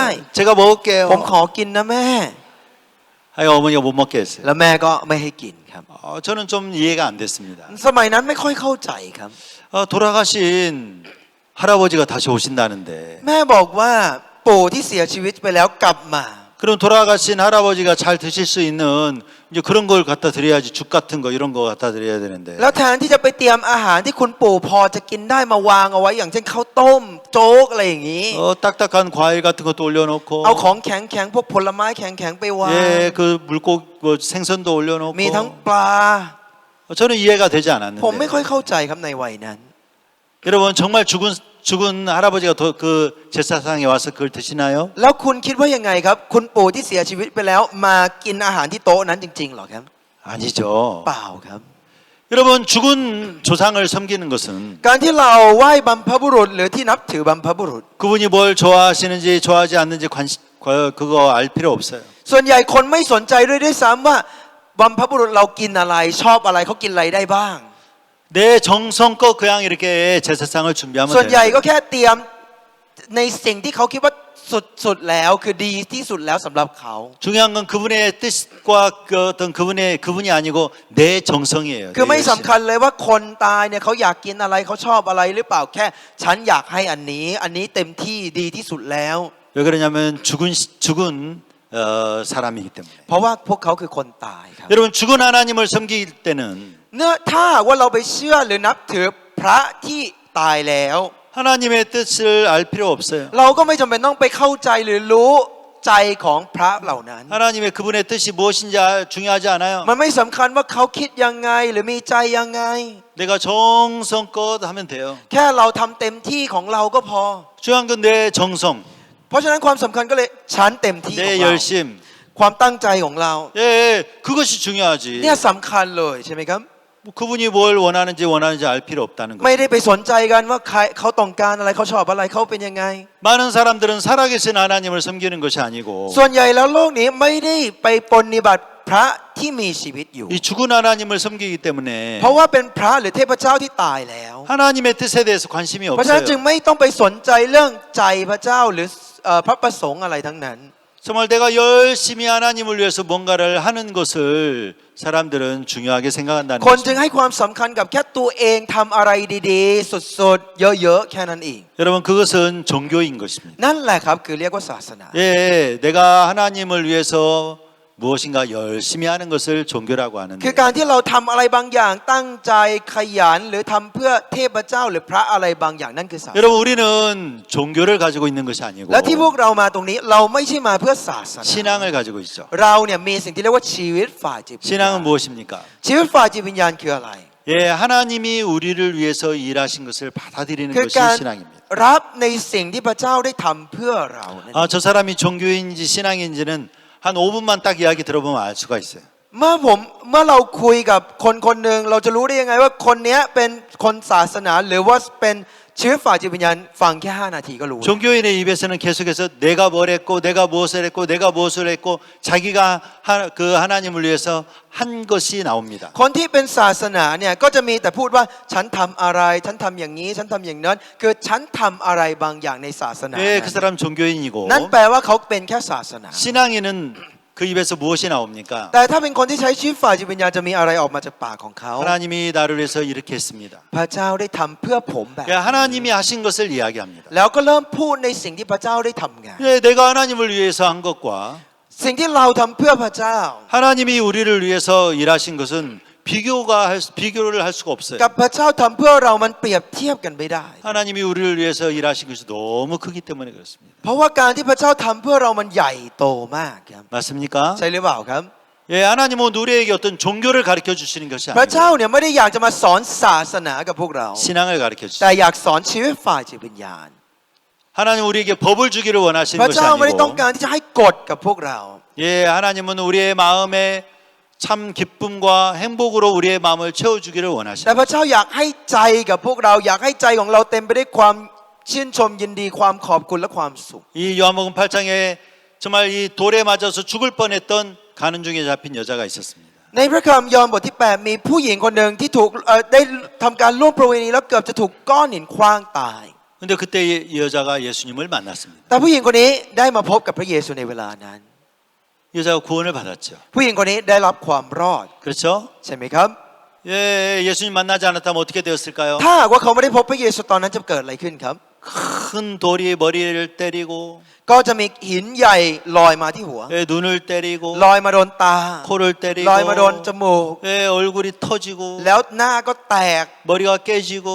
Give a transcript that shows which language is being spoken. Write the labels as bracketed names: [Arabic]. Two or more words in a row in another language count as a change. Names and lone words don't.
[Korean] 제가 먹을게요. [Thai] ผมขอกินนะแม่ [Korean] 하여 어머니가 못 먹게 했어요. [Thai] แล้วแม่ก็ไม่ให้กินครับ [Korean] 저는 좀 이해가 안 됐습니다. [Thai] สมัยนั้นไม่ค่อยเข้าใจครับ [Korean] 돌아가신 할아버지가 다시 오신다는데 [Thai] แม่บอกว่าปู่ที่เสียชีวิตไปแล้วกลับมา [Korean] 그럼 돌아가신 할아버지가 잘 드실 수 있는 이제 그런 걸 갖다 드려야지. 죽 같은 거 이런 거 갖다 드려야 되는데 [Thai] แล้วแทนที่จะไปเตรียมอาหารที่คุณปู่พอจะกินได้มาวางเอาไว้อย่างเช่นข้าวต้มโจ๊กอะไรอย่างนี้ [Korean] 딱딱한 과일 같은 것도 올려놓고 [Thai] เอาของแข็งๆพวกผลไม้แข็งๆไปวาง [Korean] 그 물고기 생선도 올려놓고 [Thai] มีทั้งปลา [Korean] 저는 이해가 되지 [Thai] ผมไม่ [Korean] 않았는데 [Thai] ค่อยเข้าใจครับในวัยนั้น [Korean] 여러분 정말 죽은 할아버지가 그 제사상에 와서 그걸 드시나요? [Thai] แล้วคุณคิดว่ายังไงครับ คุณปู่ที่เสียชีวิตไปแล้วมากินอาหารที่โต๊ะนั้นจริงๆหรอครับ [Korean] 아니죠. [Thai] เปล่าครับ [Korean] 여러분 죽은 조상을 섬기는 것은 [Thai] การที่เราไหว้บรรพบุรุษหรือที่นับถือบรรพบุรุษ [Korean] 그분이 뭘 좋아하시는지 좋아하지 않는지 그거 알 필요 없어요. [Thai] ส่วนใหญ่คนไม่สนใจด้วยซ้ำว่าบรรพบุรุษเรากินอะไรชอบอะไรเขากินอะไรได้บ้าง [Korean] 내 정성껏 그냥 이렇게 제사상을 준비하면 [Thai] ส่วนใหญ่ [Korean] 돼요. [Thai] ก็แค่เตรียมในสิ่งที่เขาคิดว่าสุดๆแล้วคือดีที่สุดแล้วสำหรับเขา [Korean] 중요한 건 그분의 뜻과 그 어떤 그분이 아니고 내 정성이에요. [Thai] คือ [Korean] 내 [Thai] ไม่ [Korean] 열심. [Thai] สำคัญเลยว่าคนตายเนี่ยเขาอยากกินอะไรเขาชอบอะไรหรือเปล่าแค่ฉันอยากให้อันนี้เต็มที่ดีที่สุดแล้ว [Korean] 왜 그러냐면 죽은 사람이기 때문에. [Thai] เพราะว่าพวกเขาคือคนตายครับ [Korean] 여러분 죽은 하나님을 섬길 때는 [Thai] เนื้อถ้าว่าเราไปเชื่อหรือนับถือพระที่ตายแล้ว [Korean] 하나님의 뜻을 알 필요 없어요. [Thai] เราก็ไม่จำเป็นต้องไปเข้าใจหรือรู้ใจของพระเหล่านั้น [Korean] 하나님의 그분의 뜻이 무엇인지 중요하지 않아요. [Thai] มันไม่สำคัญว่าเขาคิดยังไงหรือมีใจยังไง [Korean] 내가 정성껏 하면 돼요. [Thai] แค่เราทำเต็มที่ของเราก็พอ [Korean] 중요한 건 내 정성, [Thai] เพราะฉะนั้นความสำคัญก็เลยฉันเต็มที่ของ [Korean] 내 [Thai] เรา [Korean] 열심. [Thai] ความตั้งใจของเรา [Korean] 예, 그것이 중요하지. [Thai] เนี่ยสำคัญเลยใช่ไหมครับ [Korean] 그분이 뭘 원하는지 알 필요 없다는 [Thai] ไม่ [Korean] 거죠. [Thai] ได้ไปสนใจกันว่าใครเขาต้องการอะไรเขาชอบอะไรเขาเป็นยังไง [Korean] 많은 사람들은 살아계신 하나님을 섬기는 것이 아니고 [Thai] ส่วนใหญ่แล้วโลกนี้ไม่ได้ไปปฏิบัติพระที่มีชีวิตอยู่ [Korean] 이 죽은 하나님을 섬기기 때문에 [Thai] เพราะว่าเป็นพระหรือเทพเจ้าที่ตายแล้ว [Korean] 하나님의 뜻에 대해서 관심이 [Thai] เพราะฉะนั้นจึง [Korean] 없어요. [Thai] ไม่ต้องไปสนใจเรื่องใจพระเจ้าหรือพระประสงค์อะไรทั้งนั้น [Korean] 정말 내가 열심히 하나님을 위해서 뭔가를 하는 것을 사람들은 중요하게 생각한다는 [Thai] คนจึง [Korean] 것입니다. [Thai] ให้ความสำคัญกับแค่ตัวเองทำอะไรดีๆสุดๆเยอะๆแค่นั้นเอง [Korean] 여러분 그것은 종교인 것입니다. [Thai] นั่นแหละครับคือเรียกว่าศาสนา [Korean] 예, 내가 하나님을 위해서 무엇인가 열심히 하는 것을 종교라고 [Thai] คือ [Korean] 하는데 [Thai] การที่เราทำอะไรบางอย่างตั้งใจขยันหรือทำเพื่อเทพเจ้าหรือพระอะไรบางอย่างนั่นคือศาสนา [Korean] 여러분 우리는 종교를 가지고 있는 것이 아니고 [Thai] และที่พวกเรามาตรงนี้เราไม่ใช่มาเพื่อศาสนา [Korean] 신앙을 가지고 있죠. [Thai] เราเนี่ยมีสิ่งที่เรียกว่าชีวิตฝ่ายจิตวิญญาณ [Korean] 신앙은 무엇입니까? [Thai] ชีวิตฝ่ายจิตวิญญาณคืออะไร [Korean] 예, 하나님이 우리를 위해서 일하신 것을 받아들이는 [Thai] คือ [Korean] 것이 [Thai] การ [Korean] 신앙입니다. [Thai] รับในสิ่งที่พระเจ้าได้ทำเพื่อเรานั่นเอง [Korean] 저 사람이 종교인지 신앙인지는 한 5분만 딱 이야기 들어보면 알 수가 있어요. [Thai] เมื่อเราคุยกับคนคนหนึ่งเราจะรู้ได้ยังไงว่าคนเนี้ยเป็นคนศาสนาหรือว่าเป็นชีวิตฝ่ายจิตวิญญาณฟังแค่5 นาทีก็รู้ [Korean] 종교인의 입에서는 계속해서 내가 뭘 했고 내가 무엇을 했고 내가 무엇을 했고 자기가 그 하나님을 위해서 한 것이 나옵니다. [Thai] คนที่เป็นศาสนาเนี่ยก็จะมีแต่พูดว่าฉันทำอะไรฉันทำอย่างนี้ฉันทำอย่างนั้นคือฉันทำอะไรบางอย่างในศาสนา [Korean] 예, 그 사람 종교인이고 [Thai] นั่นแปลว่าเขาเป็นแค่ศาสนา [Korean] 신앙인은 그 입에서 무엇이 나옵니까? [Thai] แต่ถ้าเป็นคนที่ใช้ชีวิตฝ่ายจิตวิญญาณจะมีอะไรออกมาจากปากของเขา [Korean] 하나님이 나를 위해서 이렇게 했습니다. [Thai] พระเจ้าได้ทำเพื่อผมแบบ [Korean] 예, 하나님이 하신 것을 이야기합니다. [Thai] แล้วก็เริ่มพูดในสิ่งที่พระเจ้าได้ทำงาน [Korean] 예, 내가 하나님을 위해서 한 것과 [Thai] สิ่งที่เราทำเพื่อพระเจ้า [Korean] 하나님이 우리를 위해서 일하신 것은 비교를 할 수가 없어요. [Thai] กับพระเจ้าทำเพื่อเรามันเปรียบเทียบกันไม่ได้ [Korean] 하나님이 우리를 위해서 일하신 것이 너무 크기 때문에 그렇습니다. [Thai] เพราะว่าการที่พระเจ้าทำเพื่อเรามันใหญ่โตมากครับ [Korean] 맞습니까? [Thai] ใช่หรือเปล่าครับ [Korean] 예, 하나님은 우리에게 어떤 종교를 가르쳐 주시는 것이 [Thai] พระเจ้า [Korean] 아니고 [Thai] เนี่ยไม่ได้อยากจะมาสอนศาสนากับพวกเรา [Korean] 신앙을 가르쳐 [Thai] แต่ [Korean] 주시죠. [Thai] อยากสอนชีวิตฝ่ายจิตวิญญาณ [Korean] 하나님 우리에게 법을 주기를 [Thai] พ [Korean] 원하시는 [Thai] ระ [Korean] 것이 [Thai] เจ้าไม่ได้ต้อง [Korean] 아니고 [Thai] การที่จะให้กฎกับพวกเรา [Korean] 예, 하나님은 우리의 마음에 참 기쁨과 행복으로 우리의 마음을 채워주기를 [Thai] แต่ [Korean] 원하십니다. [Thai] พระเจ้าอยากให้ใจกับพวกเราอยากให้ใจของเราเต็มไปด้วยความชื่นชมยินดีความขอบคุณและความสุข [Korean] 이 요한복음 8장에 정말 이 돌에 맞아서 죽을 뻔했던 가는 중에 잡힌 여자가 있었습니다. [Thai] ในพระคัมภีร์ยอห์นบทที่ 8 มีผู้หญิงคนหนึ่งที่ถูกได้ทำการล่วงประเวณีแล้วเกือบจะถูกก้อนหินขว้างตาย [Korean] 근데 그때 이 여자가 예수님을 만났습니다. [Thai] แต่ผู้หญิงคนนี้ได้มาพบกับพระเยซูในเวลานั้น [Korean] 여자가 구원을 받았죠. [Thai] ผู้หญิงคนนี้ได้รับความรอด [Korean] 그렇죠? [Thai] ใช่ไหมครับ [Korean] 예, 예수님 만나지 않았다면 어떻게 되었을까요? [Thai] ถ้าหากว่าเขาไม่ได้พบพระเยซูตอนนั้นจะเกิดอะไรขึ้นครับ [Korean] 큰 돌이 머리를 때리고 [Thai] ก็จะมีหินใหญ่ลอยมาที่หัว [Korean] 예, 눈을 때리고 [Thai] ลอยมาโดนตา [Korean] 코를 때리고 [Thai] ลอยมาโดนจมูก [Korean] 예, 얼굴이 터지고 [Thai] แล้วหน้าก็แตก [Korean] 머리가 [Thai] หัว [Korean] 깨지고